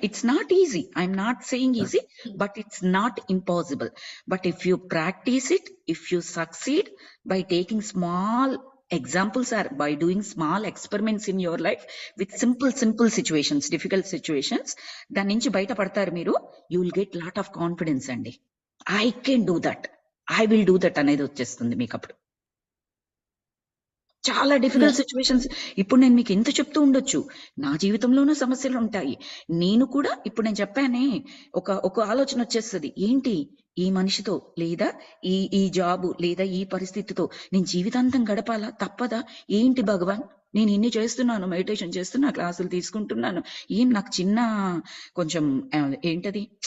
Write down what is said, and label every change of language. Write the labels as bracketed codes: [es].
[en] It's not easy, I'm not saying easy, but it's not impossible. But if you practice it, if you succeed by taking small examples or by doing small experiments in your life with simple situations, difficult situations, [te] దాని నుంచి బయట పడతారు మీరు. [en] you will get lot of confidence అండి. I can do that, I will do that [te] అనేది వచ్చేస్తుంది మీకు అప్పుడు. చాలా [en] Difficult situations. [te] ఇప్పుడు నేను మీకు ఎంత చెప్తూ ఉండొచ్చు, నా జీవితంలోనూ సమస్యలు ఉంటాయి. నేను కూడా ఇప్పుడు నేను చెప్పానే, ఒక ఆలోచన వచ్చేస్తుంది, ఏంటి ఈ మనిషితో లేదా ఈ జాబు లేదా ఈ పరిస్థితితో నేను జీవితాంతం గడపాలా, తప్పదా ఏంటి భగవాన్, నేను ఇన్ని చేస్తున్నాను, మెడిటేషన్ చేస్తున్నా, క్లాసులు తీసుకుంటున్నాను, ఏం నాకు చిన్న కొంచెం ఏంటది